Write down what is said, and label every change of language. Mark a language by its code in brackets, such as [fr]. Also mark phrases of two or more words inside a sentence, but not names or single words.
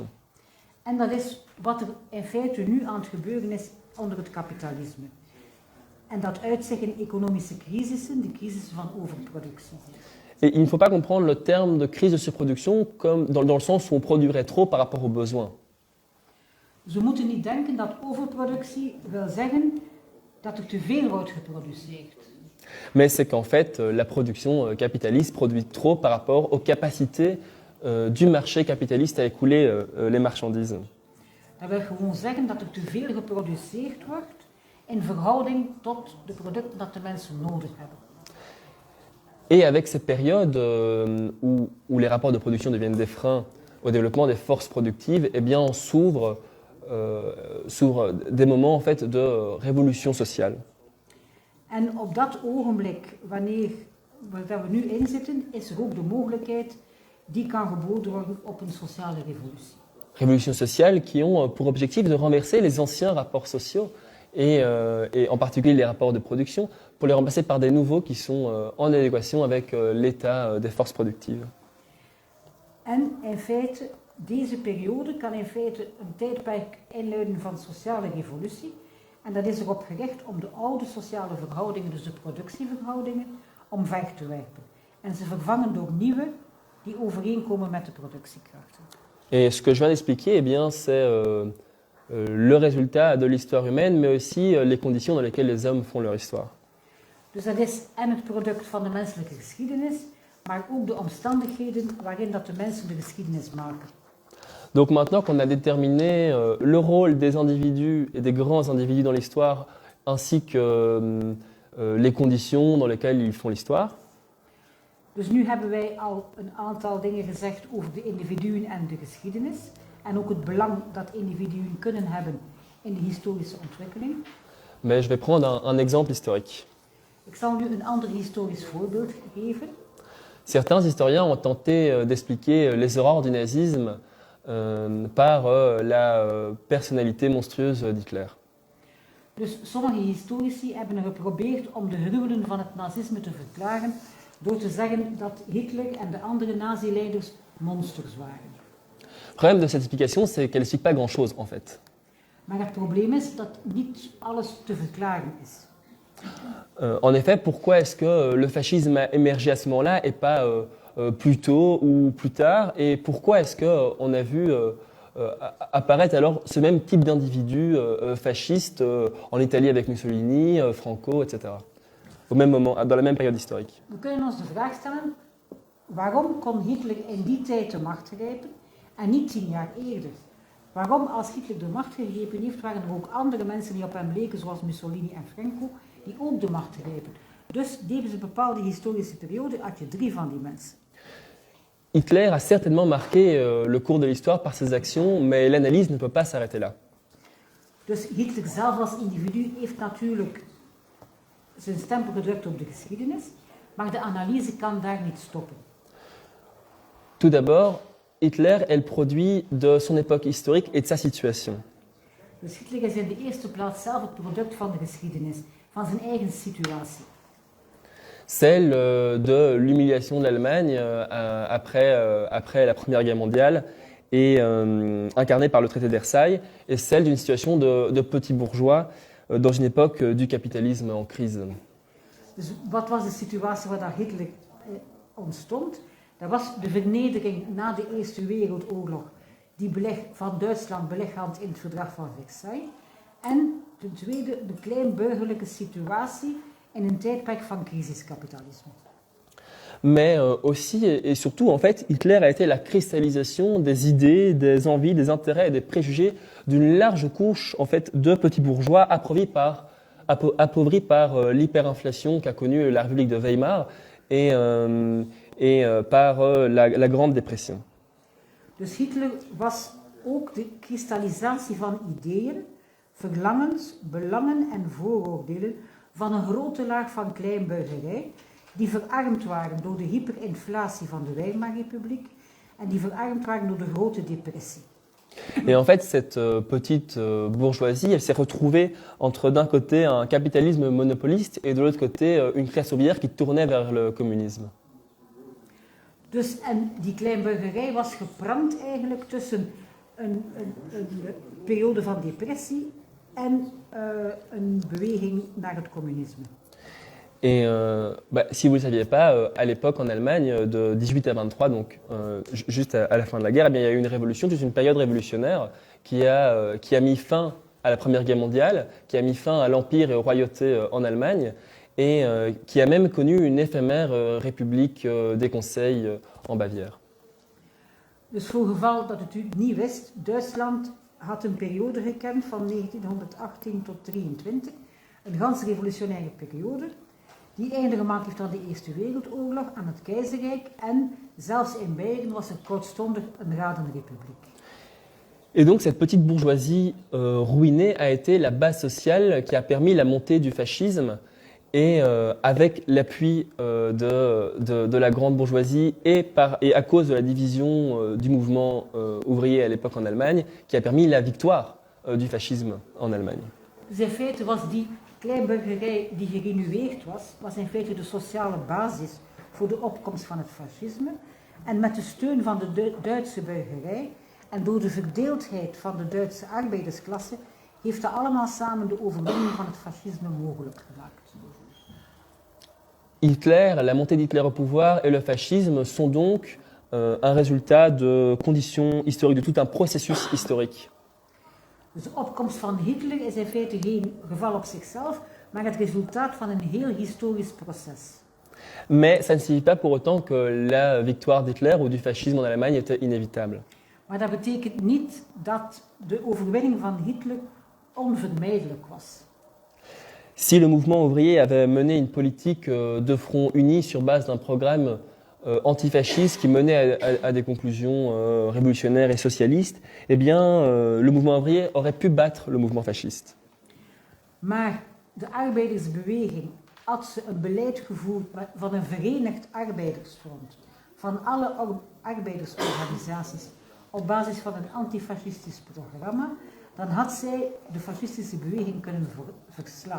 [nl] En dat is wat er in feite nu aan het gebeuren is onder het kapitalisme. En dat uit zich in economische crisissen, de crisissen van overproductie. [fr] Et il ne faut pas comprendre le terme de crise de surproduction comme dans le sens où on produirait trop par rapport aux besoins. [nl] Ze moeten niet denken dat overproductie wil zeggen dat er te veel wordt geproduceerd. [fr] Mais c'est qu'en fait, la production capitaliste produit trop par rapport aux capacités du marché capitaliste à écouler les marchandises. [nl] Dat wil gewoon zeggen dat er te veel geproduceerd wordt in verhouding tot de producten dat de mensen nodig hebben. [fr] Et avec cette période où les rapports de production deviennent des freins au développement des forces productives, eh bien on s'ouvre des moments en fait de révolution sociale. [nl] En op dat ogenblik, waar we nu in zitten, is er ook de mogelijkheid die kan geboden worden op een sociale revolutie. [fr] Révolutions sociales qui ont pour objectif de renverser les anciens rapports sociaux et en particulier les rapports de production pour les remplacer par des nouveaux qui sont en adéquation avec l'état des forces productives. [nl] En in feite, deze periode kan in feite een tijdperk inluiden van sociale revolutie. En dat is erop gericht om de oude sociale verhoudingen, dus de productieverhoudingen, omver te werpen. En ze vervangen door nieuwe die overeenkomen met de productiekrachten. [fr] Et ce que je viens d'expliquer, eh bien, c'est le résultat de l'histoire humaine, mais aussi les conditions dans lesquelles les hommes font leur histoire. [nl] Dus dat is en het product van de menselijke geschiedenis, maar ook de omstandigheden waarin dat de mensen de geschiedenis maken. [fr] Donc maintenant qu'on a déterminé le rôle des individus et des grands individus dans l'histoire, ainsi que les conditions dans lesquelles ils font l'histoire, [nl] Dus nu hebben wij al een aantal dingen gezegd over de individuen en de geschiedenis. En ook het belang dat individuen kunnen hebben in de historische ontwikkeling. [fr] mais je vais prendre un exemple historique. [nl] Ik zal nu een ander historisch voorbeeld geven. [fr] Certains historiens ont tenté d'expliquer les horreurs du nazisme par la personnalité monstrueuse d'Hitler. [nl] Dus sommige historici hebben er geprobeerd om de gruwelen van het nazisme te verklaren door te zeggen dat Hitler en de andere nazi-leiders monsters waren. [fr] Le problème de cette explication, c'est qu'elle n'explique pas grand-chose en fait. [nl] Maar het probleem is dat niet alles te verklaren is. [fr] En effet, pourquoi est-ce que le fascisme a émergé à ce moment-là et pas plus tôt ou plus tard? Et pourquoi est-ce qu'on a vu apparaître alors ce même type d'individus fascistes en Italie avec Mussolini, Franco, etc. Au même moment, dans la même période historique. [nl] We kunnen ons de vraag stellen, waarom kon Hitler in die tijd de macht grijpen en niet 10 jaar eerder? Waarom, als Hitler de macht gegrepen heeft, waren er ook andere mensen die op hem leken, zoals Mussolini en Franco, die ook de macht grepen. Dus deze bepaalde historische periode had je 3 van die mensen. [fr] Hitler a certainement marqué le cours de l'histoire par ses actions, mais l'analyse ne peut pas s'arrêter là. [nl] Dus Hitler zelf als individu heeft natuurlijk zijn stempel gedrukt op de geschiedenis, maar de analyse kan daar niet stoppen. [fr] Tout d'abord, Hitler est le produit de son époque historique et de sa situation. [nl] Dus Hitler is in de eerste plaats zelf het product van de geschiedenis, van zijn eigen situatie. [fr] Celle de l'humiliation de l'Allemagne après la Première Guerre mondiale et incarnée par le traité de Versailles, et celle d'une situation de petits bourgeois dans une époque du capitalisme en crise. [nl] Dus wat was de situatie waar Hitler ontstond? Dat was de vernedering na de Eerste Wereldoorlog, die van Duitsland belichaamd in het verdrag van Versailles. En ten tweede de kleinburgerlijke situatie in een tijdperk van crisiskapitalisme. [fr] Mais aussi et surtout, en fait, Hitler a été la cristallisation des idées, des envies, des intérêts et des préjugés d'une large couche en fait, de petits bourgeois appauvris par l'hyperinflation qu'a connue la République de Weimar et par la Grande Dépression. [nl] Dus Hitler was ook de kristallisatie van ideeën, verlangens, belangen en vooroordelen van een grote laag van kleinburgerij die verarmd waren door de hyperinflatie van de Weimarrepubliek en die verarmd waren door de Grote Depressie. [fr] Et en fait, cette petite bourgeoisie, elle s'est retrouvée entre d'un côté un capitalisme monopoliste et de l'autre côté une classe ouvrière qui tournait vers le communisme. [nl] Dus, en die kleinburgerij was gebrand eigenlijk tussen een periode van depressie en een beweging naar het communisme. [fr] Et si vous ne le saviez pas, à l'époque en Allemagne, de 18 à 23, donc juste à la fin de la guerre, eh bien, il y a eu une révolution, toute une période révolutionnaire qui a mis fin à la Première Guerre mondiale, qui a mis fin à l'Empire et aux royautés en Allemagne, et qui a même connu une éphémère république des conseils en Bavière. [nl] Dus voor geval dat het u niet wist, Duitsland had een periode gekend van 1918 tot 1923, een gans revolutionaire periode, die einde gemaakt heeft aan de Eerste Wereldoorlog, aan het keizerrijk en zelfs in Beieren was het kortstondig een radenrepubliek. [fr] Et donc cette petite bourgeoisie ruinée a été la base sociale qui a permis la montée du fascisme et avec l'appui de la grande bourgeoisie et à cause de la division du mouvement ouvrier à l'époque en Allemagne qui a permis la victoire du fascisme en Allemagne. [nl] Dus in feite was die kleinburgerij die gerenueerd was in feite de sociale basis voor de opkomst van het fascisme. En met de steun van de Duitse burgerij en door de verdeeldheid van de Duitse arbeidersklasse heeft dat allemaal samen de overwinning van het fascisme mogelijk gemaakt. [fr] Hitler, la montée d'Hitler au pouvoir et le fascisme sont donc un résultat de conditions historiques, de tout un processus historique. [nl] Dus de opkomst van Hitler is in feite geen geval op zichzelf, maar het resultaat van een heel historisch proces. [fr] Mais ça ne signifie pas pour autant que la victoire d'Hitler ou du fascisme en Allemagne était inévitable. [nl] Maar dat betekent niet dat de overwinning van Hitler onvermijdelijk was. [fr] Si le mouvement ouvrier avait mené une politique de front uni sur base d'un programme antifasciste qui menait à des conclusions révolutionnaires et socialistes, eh bien, le mouvement ouvrier aurait pu battre le mouvement fasciste. [nl] Maar de arbeidersbeweging had ze een beleid gevoerd van een verenigd arbeidersfront, van alle arbeidersorganisaties op basis van een antifascistisch programma, dan had zij de fascistische beweging kunnen verslaan.